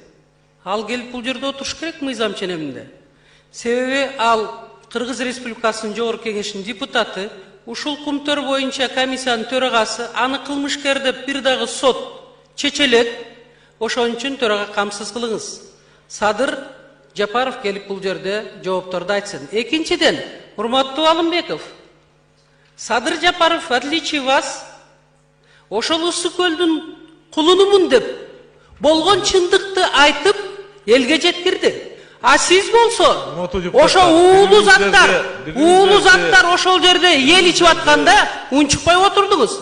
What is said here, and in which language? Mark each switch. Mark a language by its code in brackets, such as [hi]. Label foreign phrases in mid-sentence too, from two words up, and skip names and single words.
[ky] Ал келип бул жерде отуруш керек мыйзам ченеминде. Себеби ал Кыргыз Республикасынын Жогорку Кеңешинин депутаты, ушул кумтөр боюнча комиссиянын төрагасы, аны кылмышкер деп бир дагы сот чечелет. Ошон үчүн төрага камсыз кылыңыз. Садыр Жапаров келип бул жерде жоопторду айтсын. Экинчиден, урматтуу Алымбеков, Садыр Жапаров, [ru] в отличие вас, [ky] ошол Ыссы көлдүн кулунумун деп болгон чындыкты айтып элге жеткирди. А сиз болсо ошо уулуу заттар ошол жерде эл ичип атканда унчукпай отурдуңуз.